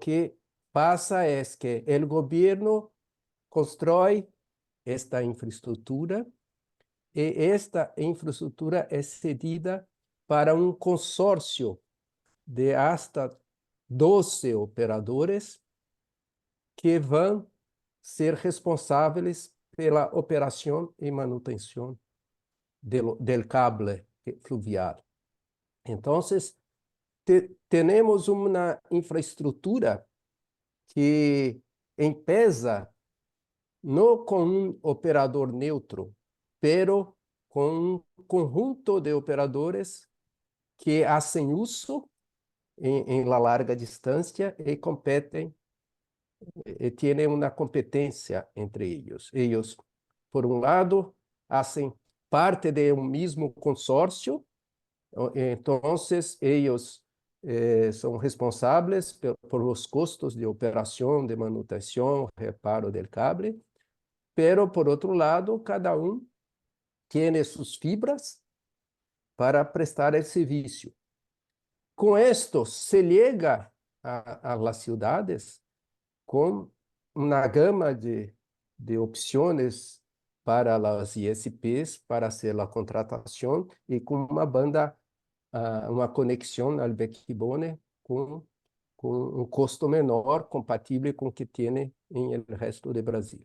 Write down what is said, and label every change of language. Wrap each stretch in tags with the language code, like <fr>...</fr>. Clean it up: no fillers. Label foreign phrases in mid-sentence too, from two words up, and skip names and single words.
<es>que pasa es que el gobierno construye esta infraestructura y esta infraestructura es cedida para un consorcio de hasta 12 operadores que</es> <pt>vão ser responsáveis pela operação e manutenção</pt> <es>del cable fluvial.</es> <pt>Então, temos uma infraestrutura que empieza não com um operador neutro, pero com um conjunto de operadores que fazem uso em la larga distância e competem</pt> <es>tienen una competencia entre ellos. Ellos, por un lado, hacen parte de un mismo consorcio, entonces ellos son responsables por los costos de operación, de manutención, reparo del cable, pero por otro lado, cada uno tiene sus fibras para prestar el servicio. Con esto se llega a las ciudades</es> <pt>com uma gama de opções para as ISPs para fazer a contratação e com uma banda, uma conexão ao backbone com um custo menor, compatível com o que tem em el resto do Brasil.</pt>